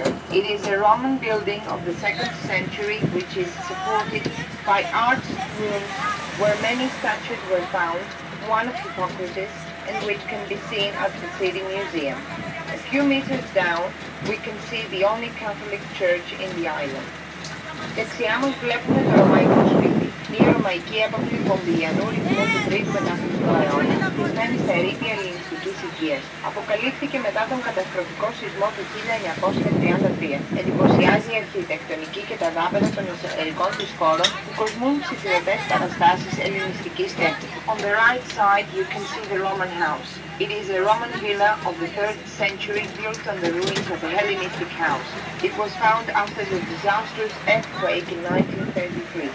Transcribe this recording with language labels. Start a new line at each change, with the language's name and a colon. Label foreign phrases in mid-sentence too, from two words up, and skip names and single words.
English: It is a Roman building of the 2nd century, which is supported by arched rooms where many statues were found, one of Hippocrates, and which can be seen at the City Museum. A few meters down, we can see the only Catholic church in the island.
Greek: Δεξιά μας βλέπουμε το ρωμαϊκό σπίτι, μια ρωμαϊκή έπαυλη πομπιλιανού ρυθμού του 3ου μετά Χριστού αιώνα, χτισμένη στα ερείπια ελληνιστικής οικίας. Αποκαλύφθηκε μετά τον καταστροφικό σεισμό του 1933. Εντυπωσιάζει η αρχιτεκτονική και τα δάπεδα των εσωτερικών της χώρων που κοσμούν ψηφιωτές παραστάσεις ελληνιστικής τέχνης.
English: On the right side you can see the Roman house. It is a Roman villa of the 3rd century built on the ruins of a Hellenistic house. It was found after the disastrous earthquake in 1933.